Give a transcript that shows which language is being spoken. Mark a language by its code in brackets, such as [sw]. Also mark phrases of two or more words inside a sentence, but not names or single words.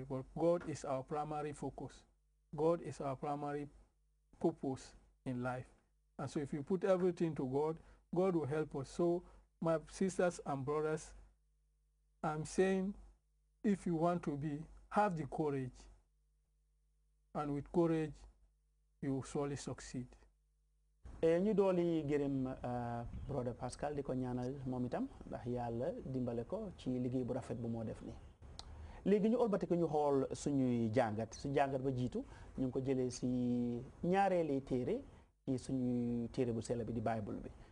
[en] But God is our primary focus. God is our primary purpose in life. And so if you put everything to God, God will help us. So my sisters and brothers, I'm saying, if you want to be, have the courage. And with courage, you will surely succeed. [wo] ñu dooli gërëm brother Pascal di ko ñaanal moom itam ndax yàlla dimbale ko ci liggéey bu rafet bu moo def ni léegi ñu olbati ko ñu xool suñuy jàngat su jàngat ba jiitu ñu ngi ko jëlee si ñaareeli téere ci suñuy téere bu sell bi di Bible bi